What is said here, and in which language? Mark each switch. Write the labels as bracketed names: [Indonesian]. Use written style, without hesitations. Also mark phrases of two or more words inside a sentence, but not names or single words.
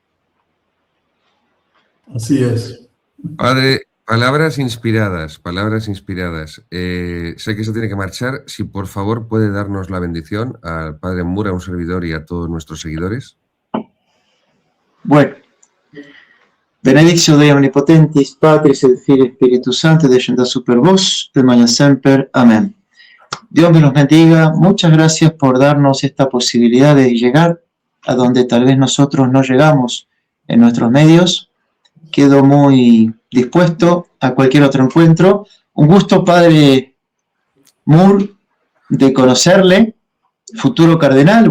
[Spanish] Así es. Padre Palabras inspiradas, palabras inspiradas. Sé que se tiene que marchar. Si por favor puede darnos la bendición al Padre Moore, a un servidor y a todos nuestros seguidores. Bueno, [Latin] benedictio Dei Omnipotentis, Patris et Filii Spiritus Sancti, descendat super vos, et mañana semper. [Spanish] Amén. Dios me los bendiga. Muchas gracias por darnos esta posibilidad de llegar a donde tal vez nosotros no llegamos en nuestros medios. Quedo muy dispuesto a cualquier otro encuentro. Un gusto, Padre Moore, de conocerle, futuro cardenal.